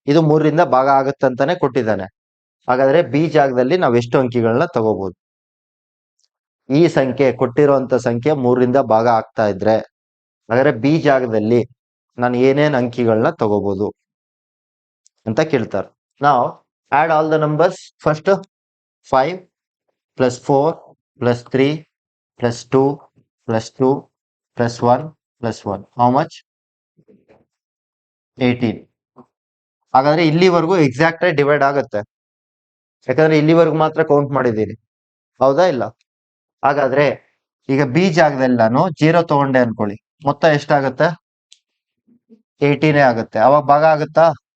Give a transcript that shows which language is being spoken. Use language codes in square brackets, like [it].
[kn] ಇದು 3ರಿಂದ ಭಾಗ ಆಗುತ್ತೆ ಅಂತಾನೆ ಕೊಟ್ಟಿದ್ದಾನೆ. ಹಾಗಾದ್ರೆ ಬಿ ಜಾಗದಲ್ಲಿ ನಾವು ಎಷ್ಟು ಅಂಕಿಗಳನ್ನ ತಗೋಬಹುದು? ಈ ಸಂಖ್ಯೆ ಕೊಟ್ಟಿರುವಂತ ಸಂಖ್ಯೆ 3ರಿಂದ ಭಾಗ ಆಗ್ತಾ ಇದ್ರೆ ಹಾಗಾದ್ರೆ ಬಿ ಜಾಗದಲ್ಲಿ ನಾನು ಏನೇನ್ ಅಂಕಿಗಳನ್ನ ತಗೋಬಹುದು ಅಂತ ಕೇಳ್ತಾರೆ. ನಾವು [en] Add all the numbers. First 5 plus 4 plus 3 plus 2 plus 2 plus 1 plus 1. How much? 18. [kn] ಹಾಗಾದ್ರೆ ಇಲ್ಲಿವರೆಗೂ ಎಕ್ಸಾಕ್ಟ್ ಆಗಿ ಡಿವೈಡ್ ಆಗುತ್ತೆ, ಯಾಕಂದ್ರೆ ಇಲ್ಲಿವರೆಗೂ ಮಾತ್ರ ಕೌಂಟ್ ಮಾಡಿದ್ದೀನಿ, ಹೌದಾ ಇಲ್ಲ? ಹಾಗಾದ್ರೆ ಈಗ ಬಿ ಜಾಗದಲ್ಲಿ ನಾನು 0 ತಗೊಂಡೆ ಅನ್ಕೊಳ್ಳಿ, ಮೊತ್ತ ಎಷ್ಟಾಗತ್ತೆ? 18 ಆಗುತ್ತೆ. ಅವಾಗ ಭಾಗ ಆಗುತ್ತಾ?